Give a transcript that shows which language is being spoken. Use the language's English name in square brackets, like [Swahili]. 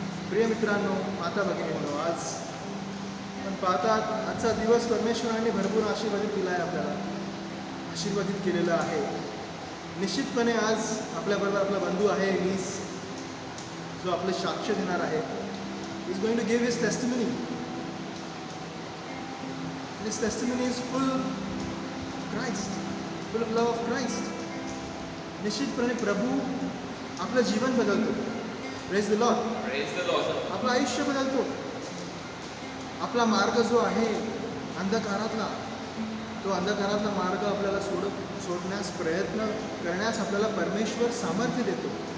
[Marathi] प्रिय मित्रांनो, माता भगिनींनो, आज आपण पाहतात आजचा दिवस परमेश्वराने भरपूर आशीर्वादित दिला आहे, आपल्याला आशीर्वादित केलेला आहे. निश्चितपणे आज आपल्याबरोबर आपला बंधू आहे लीस, जो आपले साक्ष देणार आहे. [English] Is going to give his testimony. This testimony is full Christ, full of love of Christ. [Marathi] निश्चितपणे प्रभू आपलं जीवन बदलतो. [English] Praise the Lord. Praise the Lord. [Marathi] आपलं आयुष्य बदलतो. आपला मार्ग जो आहे अंधकारातला, तो अंधकारातला मार्ग आपल्याला सोडण्यास प्रयत्न करण्यास आपल्याला परमेश्वर सामर्थ्य देतो.